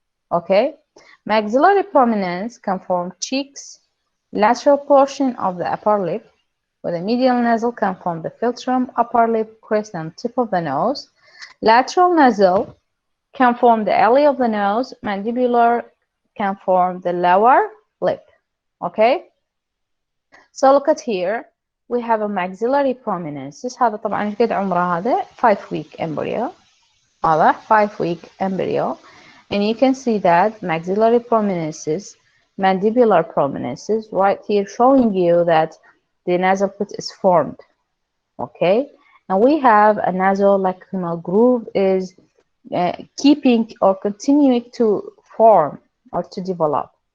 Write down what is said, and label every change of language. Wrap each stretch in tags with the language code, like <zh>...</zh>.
<en>Okay, maxillary prominence can form cheeks, lateral portion of the upper lip, where the medial nasal can form the philtrum, upper lip, crest, and tip of the nose. Lateral nasal can form the alley of the nose. Mandibular can form the lower lip. Okay, so look at here, we have a maxillary prominences.</en> <ar>هذا طبعا قد عمره هذا 5-week embryo.</ar> <en>واضح 5-week embryo, and you can see that maxillary prominences, mandibular prominences right here, showing you that the nasal pit is formed. Okay, and we have a nasolacrimal groove is keeping or continuing to form or to develop.</en>